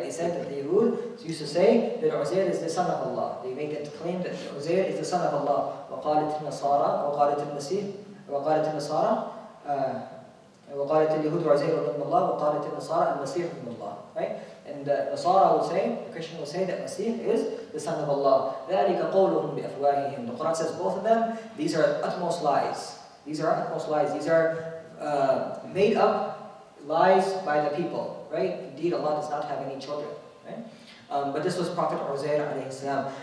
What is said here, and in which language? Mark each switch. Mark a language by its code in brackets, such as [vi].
[en] They said that the Yahud used to say that Uzair is the son of Allah. They make that claim that Uzair is the son of Allah. [ar] وقالت النصارى وقالت المسيح وقالت النصارى وقالت اليهود عزير ابن الله وقالت النصارى المسيح ابن الله. [en] Right? And the Nasara will say, the Christian will say that Masih is the son of Allah. [ar] ذلك قولهم بأفواههم. [en] The Quran says both of them, these are utmost lies. These are utmost lies. These are made up lies by the people. Right? Indeed, Allah does not have any children. Right? But this was Prophet Uzair alayhi salam.